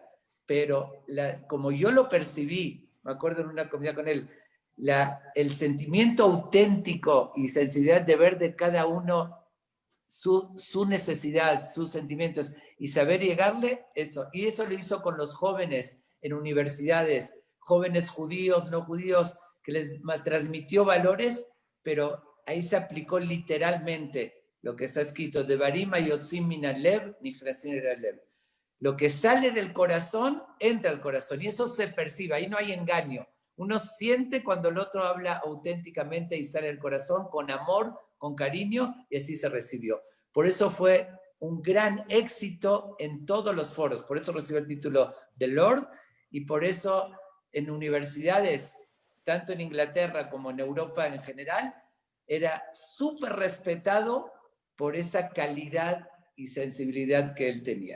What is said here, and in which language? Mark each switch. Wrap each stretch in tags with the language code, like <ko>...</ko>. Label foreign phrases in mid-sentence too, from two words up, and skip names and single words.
<es>Pero como yo lo percibí, me acuerdo en una comida con él, el sentimiento auténtico y sensibilidad de ver de cada uno su necesidad, sus sentimientos, y saber llegarle, eso. Y eso lo hizo con los jóvenes en universidades, jóvenes judíos, no judíos, que les transmitió valores, pero ahí se aplicó literalmente lo que está escrito, de</es> <he>דברים היוצאים מן הלב נכנסים אל הלב.</he> <es>Lo que sale del corazón, entra al corazón, y eso se percibe, ahí no hay engaño. Uno siente cuando el otro habla auténticamente y sale del corazón, con amor, con cariño, y así se recibió. Por eso fue un gran éxito en todos los foros, por eso recibió el título de Lord, y por eso en universidades, tanto en Inglaterra como en Europa en general, era súper respetado por esa calidad y sensibilidad que él tenía.</es>